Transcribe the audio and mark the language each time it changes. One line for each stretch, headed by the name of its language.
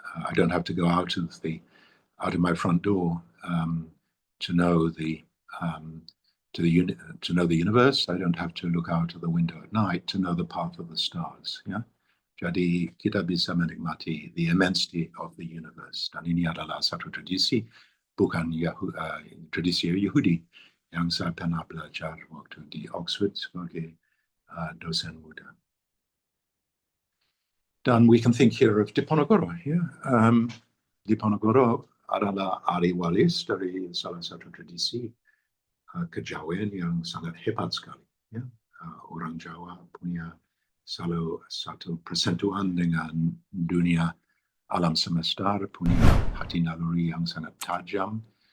English: I don't have to go out of my front door to know the to know the universe. I don't have to look out of the window at night to know the path of the stars.
Indonesian: Ya, jadi kita bisa menikmati
English: the immensity of the universe.
Indonesian: Dan ini adalah satu tradisi, bukan tradisi Yahudi yang saya pernah belajar waktu di Oxford sebagai dosen muda.
English: Dan we can think here of Diponegoro.
Indonesian: Ya. Diponegoro adalah ahli waris dari salah satu tradisi kejawen yang sangat hebat sekali. Ya. Orang Jawa punya selalu satu persentuhan dengan dunia alam semesta, punya hati naluri yang sangat tajam.